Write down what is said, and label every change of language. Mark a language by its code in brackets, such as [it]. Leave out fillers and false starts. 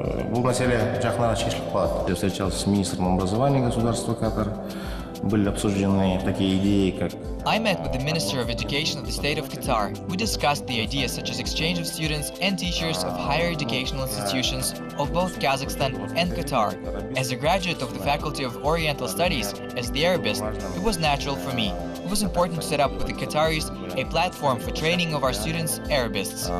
[kk] Бұл мәселе жақын шешіліп қалады. [ru] Я встречался с министром образования государства Катар. Были обсуждены такие идеи, как... [en] I met with the Minister of Education of the state of Qatar. We discussed the ideas such as exchange of students and teachers of higher educational institutions of both Kazakhstan and Qatar. As a graduate of the Faculty of Oriental Studies, as the Arabist, it was natural for me. It was important to set up with the Qataris a platform for training of our students, Arabists.